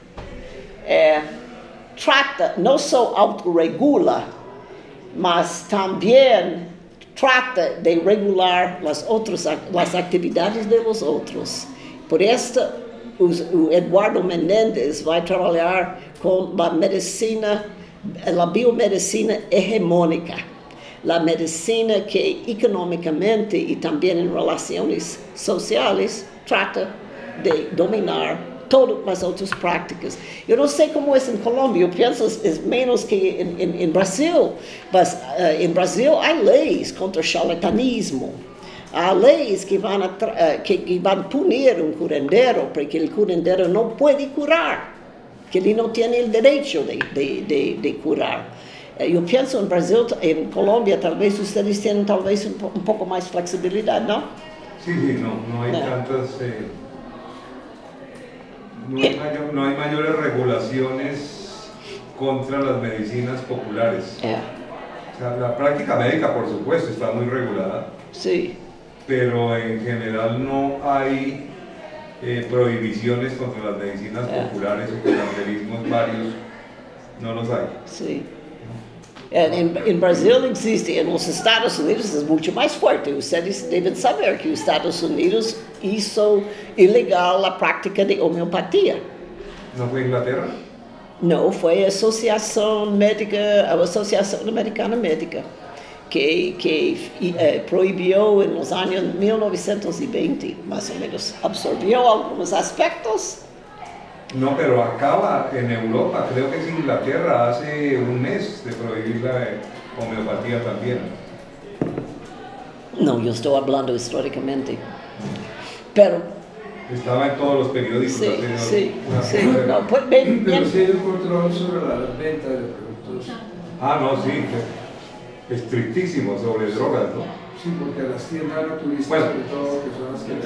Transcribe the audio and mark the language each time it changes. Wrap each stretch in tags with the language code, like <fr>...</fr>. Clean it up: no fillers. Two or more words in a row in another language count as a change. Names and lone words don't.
<es>trata, no solo autorregula, mas también trata de regular las actividades de los otros.</es> <pt>Por esto, Eduardo Menéndez vai trabalhar com a medicina, a biomedicina hegemônica, a medicina que economicamente e também em relações sociais trata de dominar todas as outras práticas. Eu não sei como é em Colômbia, eu penso é menos que em Brasil, mas em Brasil há leis contra charlatanismo. Há leis que vão punir um curandeiro, porque o curandeiro não pode curar, que ele não tem o direito de curar. Eu penso em Brasil, em Colômbia, talvez vocês tenham talvez um pouco mais flexibilidade, não?</pt> <es>Sí, no hay tantas, no hay mayores regulaciones contra las medicinas populares. O sea, la práctica médica, por supuesto, está muy regulada. Sí. Pero en general no hay prohibiciones contra las medicinas populares o curanderismos varios, no los hay. Sí.</es> <pt>Em Brasil existe, nos Estados Unidos é muito mais forte. Vocês devem saber que os Estados Unidos</pt> <es>hizo ilegal</es> <pt>a prática de homeopatia.</pt> <es>¿No fue Inglaterra?</es> <pt>Não, foi a Associação Médica, a Associação Americana Médica, que proibiu nos anos 1920, mais ou menos, absorviu alguns aspectos.</pt> <es>No, pero acaba en Europa, creo que es Inglaterra, hace un mes de prohibir la homeopatía también.</es> <pt>Não, eu estou falando historicamente.</pt> <es>Pero estaba en todos los periódicos. Sí. No, pues, bien. Pero sí hay un control sobre la venta de productos. Ah, no, sí, estrictísimo sobre drogas, ¿no? Sí, porque las tiendas naturistas, bueno, sobre todo, que son las que</es>